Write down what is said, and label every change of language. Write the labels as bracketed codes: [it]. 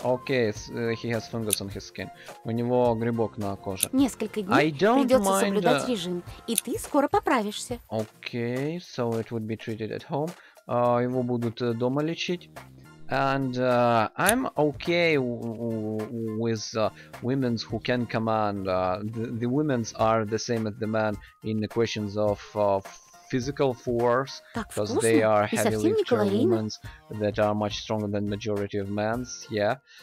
[en] Окей, he has fungus on his skin. [ru] У него грибок на коже. Несколько дней придется соблюдать режим, и ты скоро поправишься. [en] Окей, so it would be treated at home. [ru] Его будут дома лечить. [en] And I'm okay with women who can command. The women are the same as the men in the questions of physical force, because they are heavy lifter women that are much stronger than majority of men's, yeah.